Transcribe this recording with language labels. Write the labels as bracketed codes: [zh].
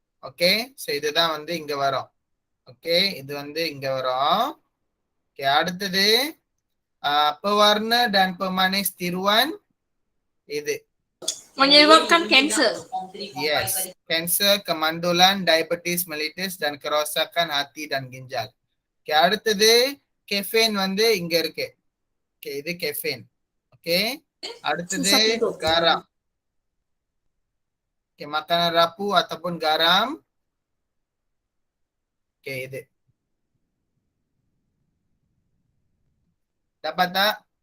[ta] Okay, so இதுதான் வந்து இங்க வரும். Okay, இது வந்து இங்க வரும். [ms] Okay, [ta] அடுத்தது [ms] pewarna dan pemanis tiruan, இது menyebabkan kanser. yes, kanser, kemandulan, diabetes mellitus dan kerosakan hati dan ginjal. [ta] Okay, அடுத்தது caffeine வந்து இங்க இருக்கு. Okay, இது caffeine. Okay, அடுத்தது garam. [ms] Okay, makanan rapuh ataupun garam. Okay, [ta] இது [ms] dapat tak?